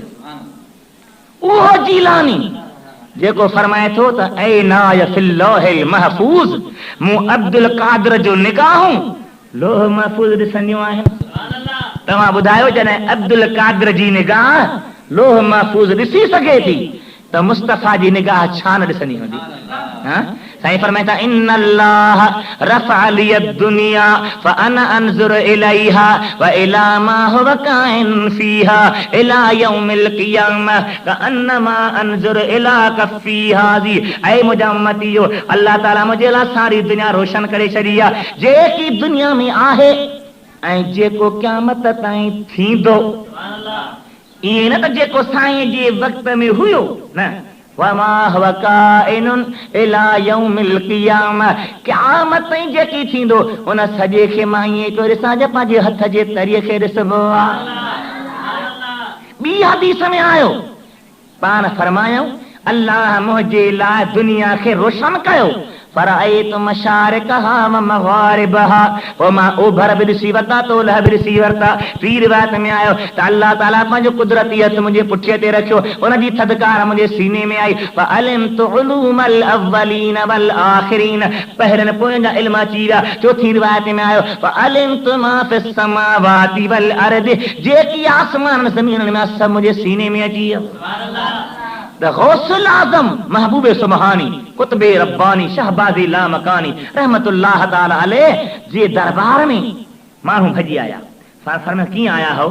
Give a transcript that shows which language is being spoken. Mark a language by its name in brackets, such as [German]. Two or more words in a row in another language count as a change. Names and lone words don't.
[Sindhi] उहो जीलानी जेको फरमाए थो त [Arabic] عيناي في اللوح المحفوظ, [Sindhi] मूं अब्दुल कादिर जो निगाहूं लोह महफूज़ ॾिसंदियूं आहिनि। तव्हां ॿुधायो जॾहिं अब्दुल कादिर जी निगाह लोह महफूज़ ॾिसी सघे थी त मुस्तफ़ा जी निगाह छा न ॾिसंदी हूंदी? साईं फरमाए था [Arabic] إن الله رفع لي الدنيا فأنا أنظر إليها وإلى ما هو كائن فيها إلى يوم القيامة كأنما أنظر إلى كفي هذه. [Sindhi] ऐ मुंहिंजा उम्मतियो, अल्लाह ताला मुंहिंजे लाइ सारी दुनिया रोशन करे छॾी आहे, जेकी दुनिया में आहे ऐं जेको क़यामत ताईं थींदो। ईअं न त जेको साईं जे वक़्त में हुयो, न [Arabic] وما هو كائن إلى يوم القيامة, [Sindhi] क़यामत ताईं जेकी थींदो उन सॼे खे मां ईअं थो ॾिसां जे पंहिंजे हथ जे तरीअ खे ॾिसबो आहे। ॿी हदीस में आयो, पाण फरमायूं अल्लाह मुंहिंजे लाइ दुनिया खे रोशन कयो, [Arabic] فرأيت مشارقها ومغاربها, [Sindhi] पोइ मां ओभर बि ॾिसी वरिता तो ओलह बि ॾिसी वरिता। ॿी रिवायत में आयो त अल्लाह ताला पंहिंजो कुदरती हथ मुंहिंजे पुठीअ ते रखियो, उनजी थधिकार मुंहिंजे सीने में आई। [Arabic] فعلمت علوم الأولين والآخرين, [Sindhi] पहिरियनि पोयनि जा इल्म अची विया। चौथी रिवायत में आयो [Arabic] فعلمت ما في السماوات والأرض, [Sindhi] जेकी आसमान ज़मीन में सभु मुंहिंजे सीने में अची वियो। गौसुल आज़म महबूब सुबहानी कुतुबे रब्बानी शहबाज़ी लामकानी [Arabic] رحمة الله تعالى عليه [Sindhi] जे दरबार में माण्हू भॼी आया। फरमाए कीअं आया हो?